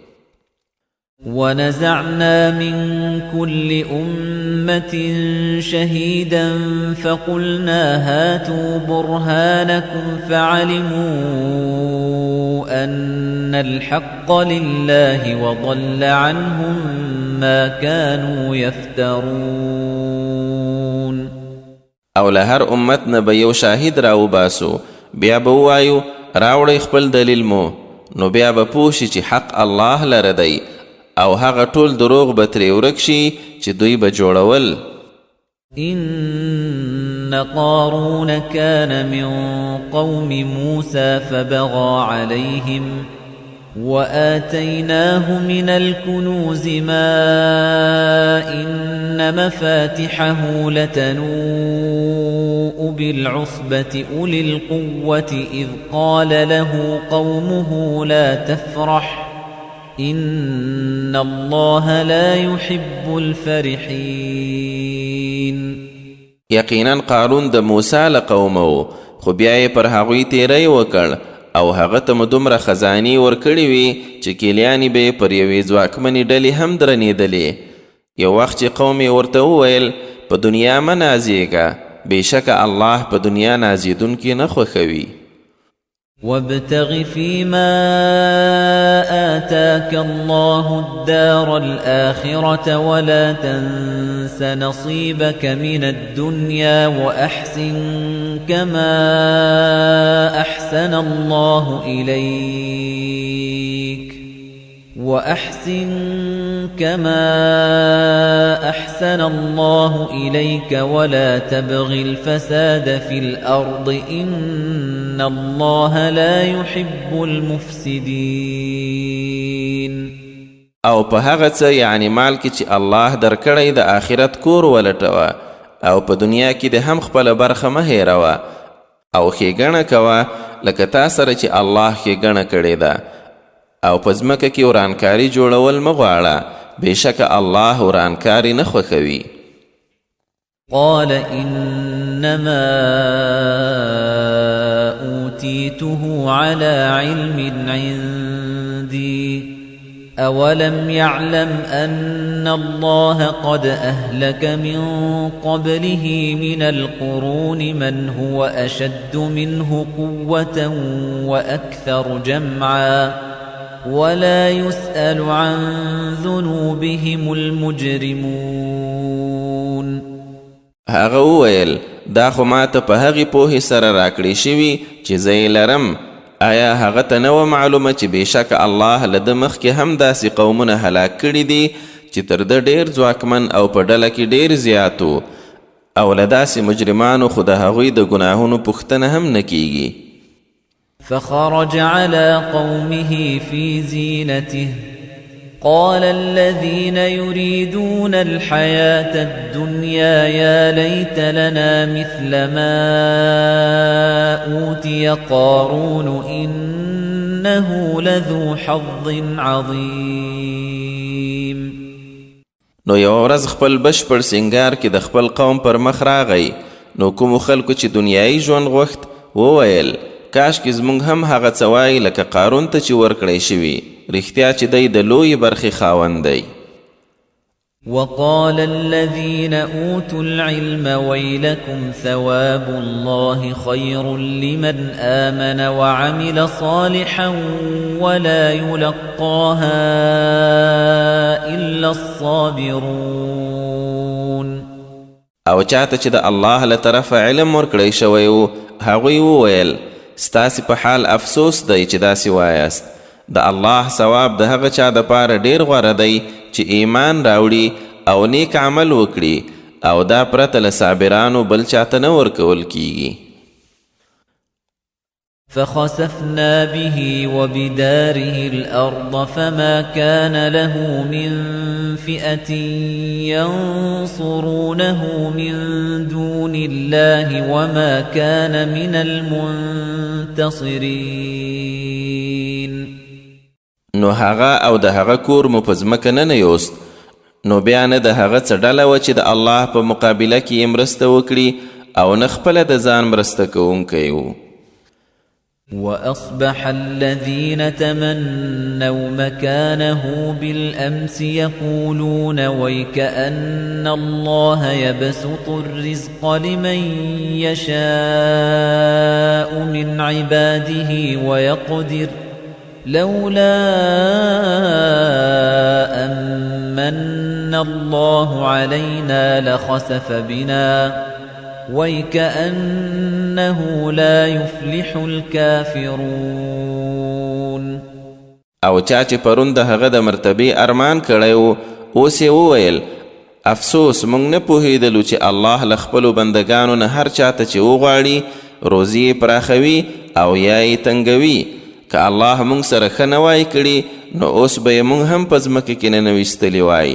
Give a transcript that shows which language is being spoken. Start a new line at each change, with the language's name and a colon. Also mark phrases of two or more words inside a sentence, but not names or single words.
Arabic: ونزعنا من كل أمة شهيدا فقلنا هاتوا برهانكم فعلموا أن الحق لله وضل عنهم ما كانوا يفترون.
Pashto: او له هر امت نه به یو شاهد راوباسو، بیا به ووایو راوړئ خپل دلیل مو، نو بیا به پوه شي چې حق الله لره دی او هغه ټول دروغ به ترې ورک شي چې دوی به جوړول.
Arabic: إن قارون كان من قوم موسى فبغى عليهم وآتيناه من الكنوز ما إن مفاتحه لتنوء بالعصبة أولي القوة إذ قال له قومه لا تفرح إن الله لا يحب الفرحين.
Pashto: یقینا قارون د موسی له قومه، خو بیا یې پر هغوی تیری وکړ او هغه ته مو دومره خزانې ورکړې وې چې کیلیانې به یې پر یوې ځواکمنې ډلې هم درنېدلې. یو وخت چې قوم یې ورته وویل په دنیا مه نازیږه، بېشکه الله په دنیا نازېدونکي نه خوښوي.
Arabic: وابتغ فيما آتاك الله الدار الآخرة ولا تنس نصيبك من الدنيا وأحسن كما أحسن الله إليك ولا تبغ الفساد في الأرض إن الله لا يحب المفسدين.
Pashto: او په هغه څه یعنی مال کې چې الله درکړی د آخرت کور ولټوه او په دنیا کې د هم خپله برخه مه هېروه او ښېګڼه کوه لکه تا سره چې الله ښېګڼه کړې ده او په ځمکه کې ورانکاري جوړول مه غواړه، بېشکه الله ورانکاري نه خوښوي.
Arabic: قال إنما أوتيته على علم عندي أولم يعلم أن الله قد أهلك من قبله من القرون من هو أشد منه قوة وأكثر جمعا ولا يسأل عن ذنوبهم المجرمون.
Pashto: هغه وویل دا خو ماته په هغې پوهې سره راکړې شوي چې زه یې لرم. آیا هغه ته نه وه معلومه چې بېشکه الله له ده مخکې هم داسې قومونه هلاک کړي دي چې تر ده ډېر ځواکمن او په ډله کې ډېر زیات و او له داسې مجرمانو خو د هغوی د ګناهونو پوښتنه هم نه کیږي.
Arabic: فخرج على قومه في زينته قال الذين يريدون الحياة الدنيا يا ليت لنا مثل ما أوتي قارون إنه لذو حظ عظيم.
Pashto: نو یو ورځ خپل بشپړ سینګار کې د خپل قوم پر مخ راغی، نو کومو خلکو چې دنیایي ژوند غوښت وویل کاشکې زموږ هم هغه څه وایي لکه قارون ته چې ورکړی شوي، رښتیا چې دی د لویې برخې خاوند دی.
Arabic: وقال الذين أوتوا العلم ويلكم ثواب الله خير لمن آمن وعمل صالحا ولا يلقاها إلا الصابرون.
Pashto: او چاته چې د الله له طرفه علم ورکړی شوی و هغوی وویل ستاسې په حال افسوس دی چې داسې وایاست د الله ثواب د هغه چا دپاره ډیر غوره دی چې ایمان راوړي او نیک عمل وکړي او دا پرته له صابرانو بل چاته نه ورکول کیږي.
Arabic: فخسفنا به وبداره الأرض فما كان له من فئة ينصرونه من دون الله وما كان من المنتصرين.
Pashto: نو هغه او د هغه کور مو په ځمکه ننیوست، نو بیا نه د هغه څه ډله وه چې د الله په مقابله کې یې مرسته وکړي او نه خپله د ځان مرسته کوونکی و.
Arabic: وأصبح الذين تمنوا مكانه بالأمس يقولون ويكأن الله يبسط الرزق لمن يشاء من عباده ويقدر لولا أمن الله علينا لخسف بنا وَيْكَأَنَّهُ لَا يُفْلِحُ الْكَافِرُونَ.
Pashto: او چا چې پرون د هغه د مرتبې ارمان کړی و اوس یې وویل افسوس موږ نه پوهېدلو چې الله له خپلو بندګانو نه هر چاته چې وغواړي روزي یې پراخوي او یا یې تنګوي. که الله موږ سره ښه نه وای کړي نو اوس به یې موږ هم په ځمکه کې ننویستلي وای.